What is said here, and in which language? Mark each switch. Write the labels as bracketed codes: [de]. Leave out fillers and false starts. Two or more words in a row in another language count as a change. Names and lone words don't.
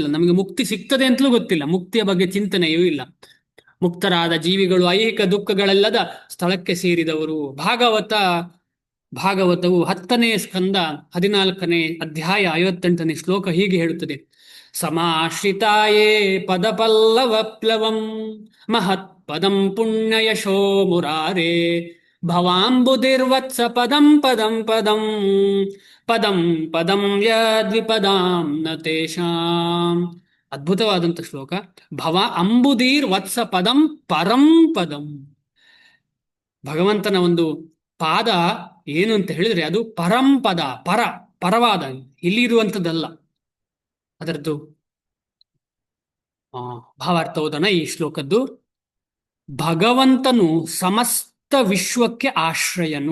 [kn] ನಮಗೆ ಮುಕ್ತಿ ಸಿಗ್ತದೆ ಅಂತಲೂ ಗೊತ್ತಿಲ್ಲ, ಮುಕ್ತಿಯ ಬಗ್ಗೆ ಚಿಂತನೆಯೂ ಇಲ್ಲ. ಮುಕ್ತರಾದ ಜೀವಿಗಳು ಐಹಿಕ ದುಃಖಗಳೆಲ್ಲದ ಸ್ಥಳಕ್ಕೆ ಸೇರಿದವರು. ಭಾಗವತವು 10ನೇ ಸ್ಕಂದ 14ನೇ ಅಧ್ಯಾಯ 58ನೇ ಶ್ಲೋಕ ಹೀಗೆ ಹೇಳುತ್ತದೆ. [sa] ಸಮಾಶ್ರಿತಾಯೇ ಪದಪಲ್ಲವಪ್ಲವಂ ಮಹತ್ ಪದಂ ಪುಣ್ಯಯಶೋ ಮುರಾರೇ ಭವಾಂಬುಧಿರ್ವತ್ಸ ಪದಂ ಪದಂ ಪದಂ ಪದಂ ಪದಂ ಯದ್ವಿಪದಾಂ ನ ತೇಷಾಂ. [kn] ಅದ್ಭುತವಾದಂಥ ಶ್ಲೋಕ. [sa] ಭವ ಅಂಬುದೀರ್ ವತ್ಸ ಪದಂ ಪರಂ ಪದಂ. [kn] ಭಗವಂತನ ಒಂದು ಪಾದ ಏನು ಅಂತ ಹೇಳಿದ್ರೆ ಅದು ಪರಂಪದ, ಪರವಾದ, ಇಲ್ಲಿರುವಂಥದ್ದಲ್ಲ. ಅದರದ್ದು ಭಾವಾರ್ಥ ಓದೋಣ ಈ ಶ್ಲೋಕದ್ದು. ಭಗವಂತನು ಸಮಸ್ತ ವಿಶ್ವಕ್ಕೆ ಆಶ್ರಯನು.